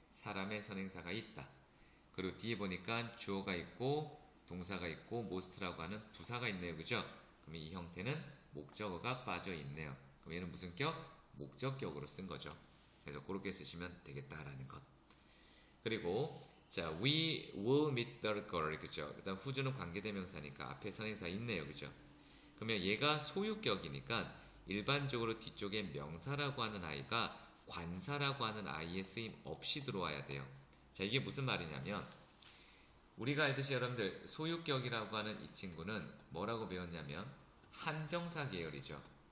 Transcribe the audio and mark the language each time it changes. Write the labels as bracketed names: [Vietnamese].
[Korean] 사람의 선행사가 있다. 그리고 뒤에 보니까 주어가 있고 동사가 있고 most라고 하는 부사가 있네요. 그죠? 그럼 이 형태는 목적어가 빠져 있네요. 그럼 얘는 무슨 격? 목적격으로 쓴 거죠. 그래서 그렇게 쓰시면 되겠다라는 것. 그리고 자, [English] we will meet the girl. [Korean] 그죠? 일단 who는 관계대명사니까 앞에 선행사 있네요. 그죠? 그러면 얘가 소유격이니까 일반적으로 뒤쪽에 명사라고 하는 아이가 관사라고 하는 아이의 쓰임 없이 들어와야 돼요. 자, 이게 무슨 말이냐면 우리가 알듯이 여러분들 소유격이라고 하는 이 친구는 뭐라고 배웠냐면 한정사 계열이죠.